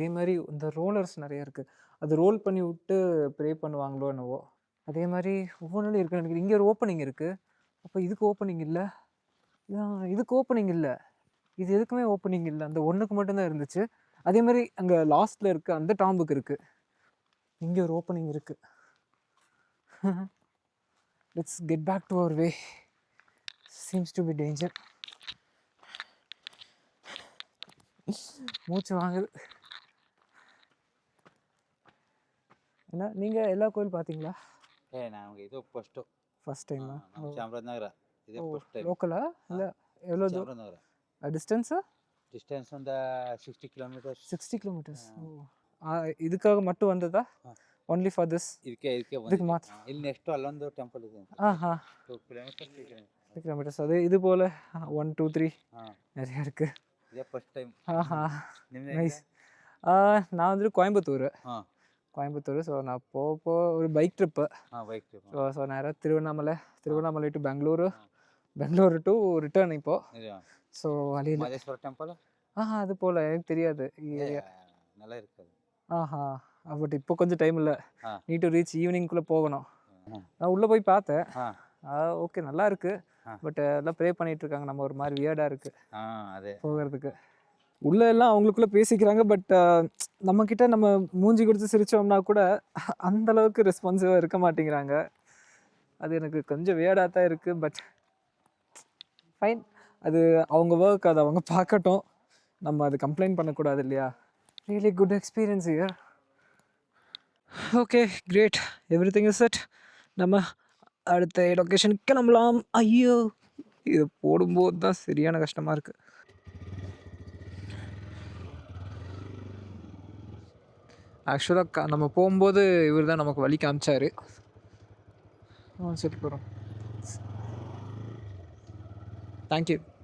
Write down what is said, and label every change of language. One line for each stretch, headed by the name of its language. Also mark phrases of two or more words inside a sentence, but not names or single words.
Tamil: இதே மாதிரி இந்த ரோலர்ஸ் நிறைய இருக்குது. அது ரோல் பண்ணி விட்டு ப்ரே பண்ணுவாங்களோ என்னவோ. அதே மாதிரி ஒவ்வொன்றும் இருக்குன்னு நினைக்கிறேன். இங்கே ஒரு ஓப்பனிங் இருக்குது. அப்போ இதுக்கு ஓப்பனிங் இல்லை, இதுக்கு ஓப்பனிங் இல்லை, இது எதுக்குமே ஓப்பனிங் இல்லை. அந்த ஒன்றுக்கு மட்டும்தான் இருந்துச்சு. அதே மாதிரி அங்கே லாஸ்ட்டில் இருக்குது அந்த டாம்புக்கு இருக்குது. இங்கே ஒரு ஓப்பனிங் இருக்குது.
English: Let's get back to our way. Seems to be danger.
Tamil: மூச்சு வாங்குது. என்ன நீங்கள் எல்லா கோயில் பார்த்தீங்களா?
Kannada: ನಮಗೆ ಇದು ಫಸ್ಟು
English: first time?
Kannada: ನಮ್ಮ ಚಾಮರಾಜನಗರ ಇದೇ
English: first time.
Tamil: லோக்கலா இல்லை எவ்வளோ
Kannada: ಚಾಮರಾಜನಗರ
Tamil: டிஸ்டன்ஸு?
Kannada: ಡಿಸ್ಟೆನ್ಸ್ ಒಂದು 60 ಕಿಲೋಮೀಟರ್ಸ್.
Tamil: 60 கிலோமீட்டர்ஸ். இதுக்காக மட்டும் வந்ததா?
English: Only for this?
Kannada: ಇದಕ್ಕೆ
Tamil: இதுக்கு மாத்திரம்? ಇಲ್ಲಿ ನೆಕ್ಸ್ಟ್ ಅಲ್ಲೊಂದು ಟೆಂಪಲ್ ಇದೆ ಅಂತ. ஆஹா,
Kannada: 2 ಕಿಲೋಮೀಟರ್ಸ್ 3 ಕಿಲೋಮೀಟರ್.
Tamil: கிலோமீட்டர்ஸ். அது இது போல் 1 2 3 ಹಾಂ நிறையா இருக்குது.
Kannada: ಇದೇ
English: first time. ஆஹா,
Kannada: ನಿಮ್ದು
Tamil: நைஸ். நான் வந்துட்டு கோயம்புத்தூர். ಹಾಂ கோயம்புத்தூர். ஸோ நான் போக ஒரு
English: bike trip. ಹಾಂ bike trip.
Tamil: ஸோ நேராக திருவண்ணாமலை டு பெங்களூரு டு ரிட்டர்ன் இப்போது. ஸோ வழியில்
Kannada: ಮಾದೇಶ್ವರ ಟೆಂಪಲ್
Tamil: அது போல் எனக்கு தெரியாது ஏரியா. நல்லா இருக்குது. ஆஹா, பட் இப்போ கொஞ்சம் டைம் இல்லை. ஆ.
English: need to reach
Tamil: ஈவினிங்குள்ளே போகணும். ம். நான் உள்ளே போய் பார்த்தேன். ஆ ஓகே, நல்லா இருக்குது. ஆ. பட் எல்லாம் ப்ரே பண்ணிட்டு இருக்காங்க. நம்ம ஒரு மாதிரி வியர்டாக இருக்குது
Kannada: ಅದೇ
Tamil: போகிறதுக்கு. உள்ளே எல்லாம் அவங்களுக்குள்ளே பேசிக்கிறாங்க. பட் நம்மக்கிட்ட நம்ம மூஞ்சி கொடுத்து சிரித்தோம்னா கூட அந்த அளவுக்கு ரெஸ்பான்சிவாக இருக்க மாட்டேங்கிறாங்க. அது எனக்கு கொஞ்சம் வியர்டாக தான் இருக்குது.
English: but fine,
Tamil: அது அவங்க ஒர்க், அதை அவங்க பார்க்கட்டும். நம்ம அது கம்ப்ளைண்ட் பண்ணக்கூடாது இல்லையா?
English: Really good experience here. Okay, great. Everything is set.
Tamil: நம்ம அடுத்த லொக்கேஷன் கிளம்பலாம். ஐயோ, இது போடும்போது தான் சரியான கஷ்டமாக இருக்குது. ஆக்சுவலாக நம்ம போகும்போது இவர் தான் நமக்கு வழி காமிச்சார். சரி, போகிறோம். தேங்க்யூ.